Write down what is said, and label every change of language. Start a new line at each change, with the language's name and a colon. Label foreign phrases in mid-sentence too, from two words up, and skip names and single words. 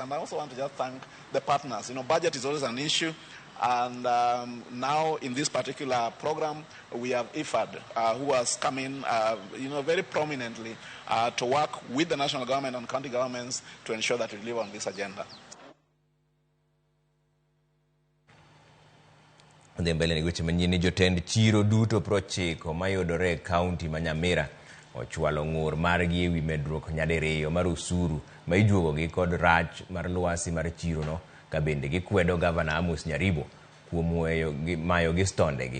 English: And I also want to just thank the partners. Budget is always an issue. And now in this particular program, we have IFAD, who has come in, very prominently to work with the national government and county governments to ensure that we deliver on this agenda.
Luo (Kenya and Tanzania): Dhi mbele ni weche manyien. Jotend chiro duto 90 mayudore e kaunti ma Nyamira ochwalo ng'ur margi ewi medruok nyadiriyo mar osuru ma ijuogogi kod rach mar lwasi mar chirono, ka bende gikwedo gavana Amos Nyaribo kuom mayo gi stondegi.